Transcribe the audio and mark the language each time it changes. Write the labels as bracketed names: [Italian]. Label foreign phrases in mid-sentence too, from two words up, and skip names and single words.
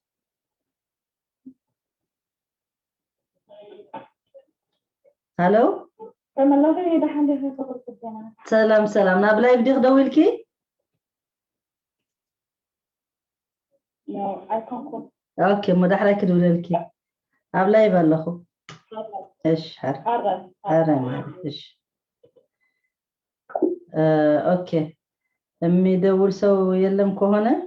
[Tigrinya] hello ሰላም ናብ ላይቭ ዲክ ደውልኪ ኦኬ መዳሕራይ ክድውልልኪ ኣብ ላይቭ ኣለኹ እሺ አረ እሺ ኦኬ [Amharic] የሚደውል ሰው የለም ከሆነ